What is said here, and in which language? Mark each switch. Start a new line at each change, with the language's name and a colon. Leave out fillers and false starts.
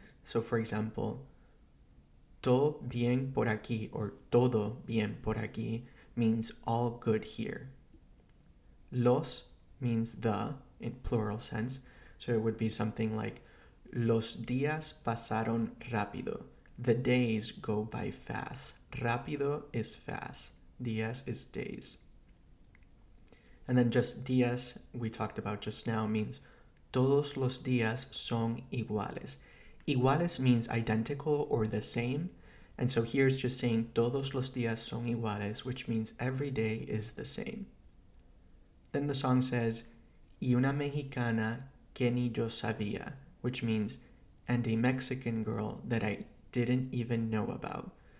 Spanish: So for example, todo bien por aquí or todo bien por aquí
English: means all good here. Los means the in plural sense. So it would be something like
Spanish: los días pasaron rápido.
English: The days go by fast. Rápido is fast. Días is days. And then just días, we talked about just now, means
Spanish: todos los días son iguales.
English: Iguales means identical or the same. And so here it's just saying
Spanish: todos los días son iguales,
English: which means every day is the same. Then the song says,
Spanish: y una mexicana que ni yo sabía,
English: which means, and a Mexican girl that I didn't even know about.